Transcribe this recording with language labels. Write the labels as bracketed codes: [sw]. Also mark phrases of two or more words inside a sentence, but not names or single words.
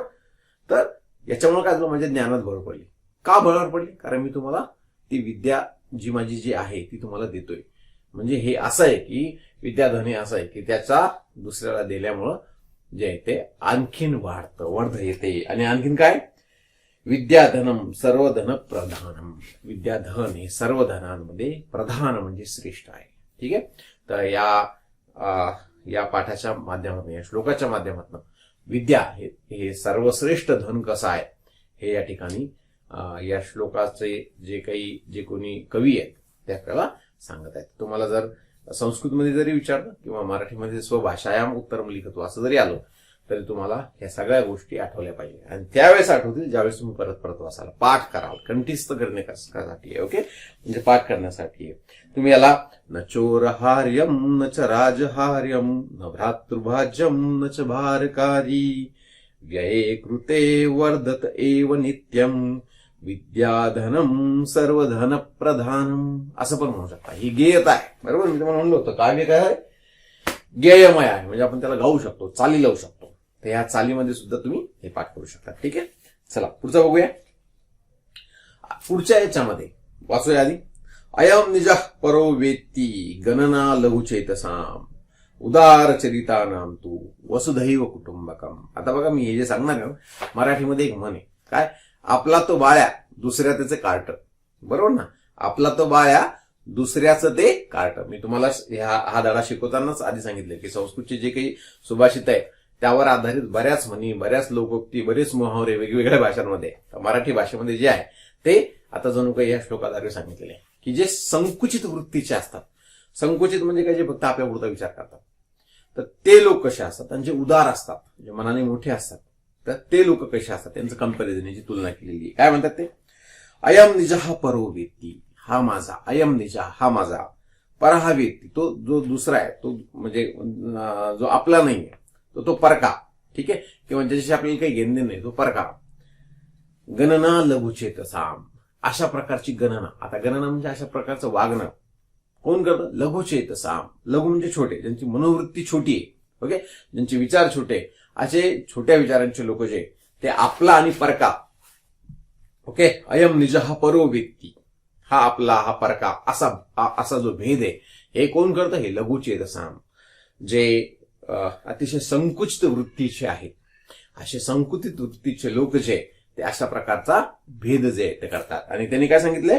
[mr] तर याच्यामुळे काय झालं, माझ्या ज्ञानात भर पडली. का भर पडली? कारण मी तुम्हाला ती विद्या माझी जी आहे ती तुम्हाला देतोय. म्हणजे हे असं आहे की विद्याधन हे असं आहे की त्याचा दुसऱ्याला दिल्यामुळं जे आहे ते आणखीन वाढतं, वर्ध येते. आणि आणखीन काय, [sa] विद्याधनम सर्वधन प्रधानम, [mr] विद्याधन हे सर्व धनांमध्ये प्रधान म्हणजे श्रेष्ठ आहे. ठीक आहे. तर या पाठाच्या माध्यमातून, या श्लोकाच्या माध्यमातून विद्या हे सर्वश्रेष्ठ धन कसं आहे हे या ठिकाणी या श्लोकाचे जे कोणी कवी आहेत ते आपल्याला सांगत आहेत. तुम्हाला जर संस्कृतमध्ये जरी विचारलं किंवा मराठीमध्ये [sa] स्वभाषायाम उत्तरम लिखतो [mr] असं जरी आलं तरी तुम्हाला ह्या सगळ्या गोष्टी आठवल्या पाहिजे. आणि त्यावेळेस आठवतील ज्यावेळेस तुम्ही परत परत वाचाल, पाठ कराल, कंठीस्थ करण्यासाठी आहे. ओके. म्हणजे पाठ करण्यासाठी आहे. तुम्ही याला [sa] न चोरहार्यम न च राजहार्यम न भ्रातृभाज्यम न च भारकारी व्यये कृते वर्धत एव नित्यम विद्याधनम सर्वधन प्रधानम [mr] असं पण म्हणू शकता. ही गेयता आहे. बरोबर. मी तुम्हाला म्हणलं होतं काव्य काय आहे, गेयमय आहे, म्हणजे आपण त्याला गाऊ शकतो, चाली लावू शकतो. तर या चालीमध्ये सुद्धा तुम्ही हे पाठ करू शकता. ठीक आहे. चला पुढचं बघूया. पुढच्या याच्यामध्ये वाचूया आधी. [sa] अयम निज परो वेत्ती गणना लघुचेतसाम उदार चरितानाम तू वसुधैव कुटुंबकम. [mr] आता बघा, मी हे जे सांगणार आहे मराठीमध्ये एक म्हण आहे, काय, आपला तो बाळ्या दुसऱ्या त्याचे कार्ट. बरोबर ना. आपला तो बाळ्या दुसऱ्याचं ते कार्ट. मी तुम्हाला हा धडा शिकवतानाच आधी सांगितलं की संस्कृतचे जे काही सुभाषित आहे त्यावर आधारित बऱ्याच म्हणी, बऱ्याच लोकोक्ती, बरेच मुहावरे वेगवेगळ्या भाषांमध्ये, मराठी भाषेमध्ये जे आहे ते आता जणू काही या श्लोकाद्वारे सांगितलेले आहे की जे संकुचित वृत्तीचे असतात. संकुचित म्हणजे काय, जे फक्त आपल्यापुरता विचार करतात, तर ते लोक कसे असतात, आणि जे उदार असतात, जे मनाने मोठे असतात, तर ते लोक कसे असतात त्यांचं कंपॅरिझन, याची तुलना केलेली आहे. काय म्हणतात ते, [sa] अयम निजहा परो वेत्ती, [mr] हा माझा, [sa] अयम निजा [mr] हा माझा, पर हा व्यक्ती तो जो दुसरा आहे, तो म्हणजे जो आपला नाहीये, तो परका. ठीक आहे, किंवा ज्याच्याशी आपल्याला काही घेणं नाही तो परका. [sa] गणना लघुचेत साम, [mr] अशा प्रकारची गणना. आता गणना म्हणजे अशा प्रकारचं वागणं कोण करतं? [sa] लघुचेत साम. [mr] लघु म्हणजे छोटे, ज्यांची मनोवृत्ती छोटी आहे, ओके, ज्यांचे विचार छोटे, असे छोट्या विचारांचे लोक जे ते आपला आणि परका, ओके, [sa] अयम निज हा परो व्यक्ती, [mr] हा आपला हा परका, असा जो भेद आहे हे कोण करतं? हे [sa] लघुचेत साम. [mr] जे अतिशय संकुचित वृत्तीचे आहेत, असे संकुचित वृत्तीचे लोक जे ते अशा प्रकारचा भेद जे ते करतात. आणि त्यांनी काय सांगितलंय?